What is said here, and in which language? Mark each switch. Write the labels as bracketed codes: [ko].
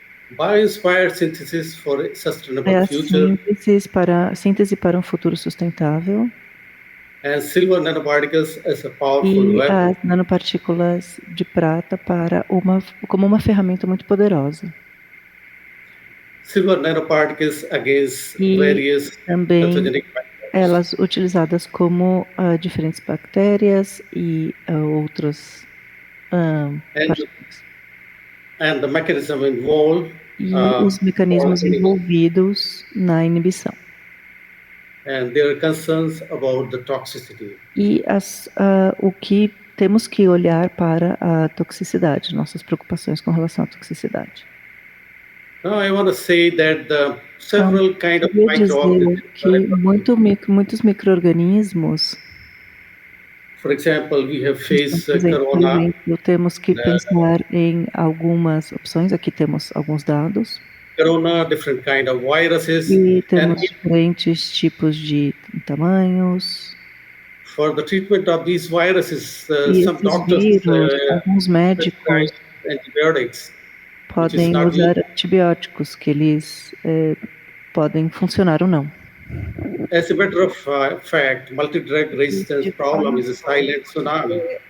[en] Bio-inspired synthesis for a sustainable future. [pt] Síntese para um futuro sustentável. [en] And silver nanoparticles as a powerful weapon. [pt] As nanopartículas de prata como uma ferramenta muito poderosa. [en] Silver nanoparticles against various pathogenic bacterias. [pt] Elas utilizadas como diferentes bactérias e outras partículas. [en] And the mechanism involved, [pt] os mecanismos envolvidos na inibição. [en] And there are concerns about the toxicity. [pt] E o que temos que olhar para a toxicidade, nossas preocupações com relação à toxicidade. [en] Now I want to say that several kind of microorganisms. [pt] Que muitos micro-organismos. [en] For example, we have faced corona. [pt] Por exemplo, temos que pensar em algumas opções. Aqui temos alguns dados. [en] Corona, different kind of viruses. [pt] E temos diferentes tipos de tamanhos. [en] For the treatment of these viruses, some doctors [pt] alguns médicos [en] antibiotics. [pt] Podem usar antibióticos, que eles podem funcionar ou não. [en] As a matter of fact, multi-drug resistance problem is a silent tsunami.